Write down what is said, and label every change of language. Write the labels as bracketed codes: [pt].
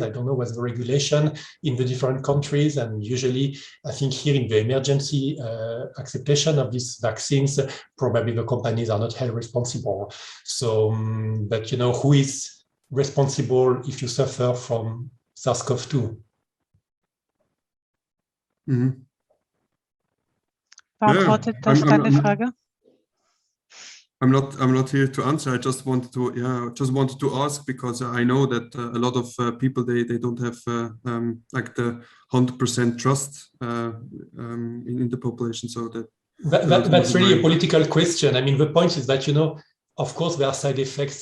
[en] I don't know what's the regulation in the different countries. And usually, I think here in the emergency acceptation of these vaccines, probably the companies are not held responsible. So, but you know, who is responsible if you suffer from SARS-CoV-2? [de] Beantwortet das deine Frage? [en] I'm not here to answer. I just wanted to ask, because I know that a lot of people they don't have like the 100% trust in the population. So that's really a political question. I mean, the point is that, you know, of course there are side effects.